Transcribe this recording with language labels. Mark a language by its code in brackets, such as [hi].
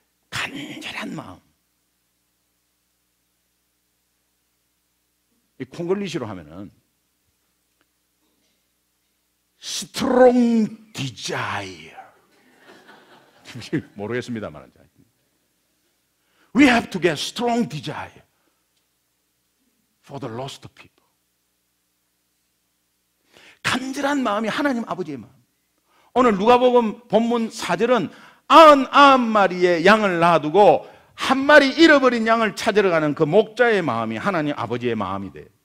[ko] 간절한 마음. 이 콩글리시로 하면은 [en] strong desire. 모르겠습니다만, we have to get strong desire for the lost people. [ko] 간절한 마음이 하나님 아버지의 마음. 오늘 누가복음 본문 4절은 99마리의 양을 놔두고 한 마리 잃어버린 양을 찾으러 가는 그 목자의 마음이 하나님 아버지의 마음이 돼요.